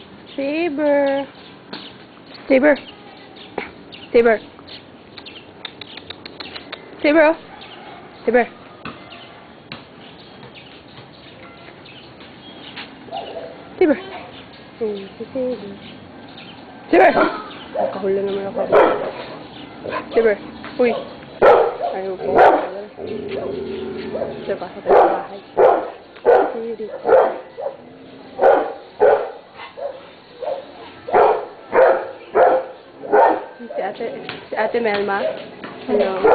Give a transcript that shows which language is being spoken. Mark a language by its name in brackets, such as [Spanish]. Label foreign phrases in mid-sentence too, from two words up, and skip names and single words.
[Filipino] Saber. Saber. Saber. Saber, oh. Saber. Saber. Si Saber. Saber! Nakahula naman ako. Saber. Uy. Ayaw po. Saber, pasok tayo sa bahay. Saber. Si Ate Melma. Hello.